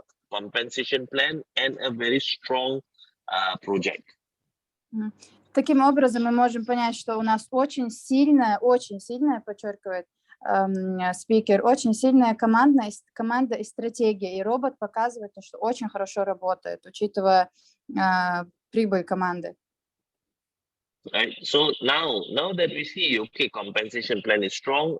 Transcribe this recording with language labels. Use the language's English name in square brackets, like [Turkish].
[English] compensation plan, and a very strong project. [Russian] Таким образом, мы можем понять, что у нас очень сильная, подчеркивает спикер, очень сильная команда и стратегия. И робот показывает, что очень хорошо работает, учитывая прибыль команды. [English] Right. So now that we see, okay, compensation plan is strong.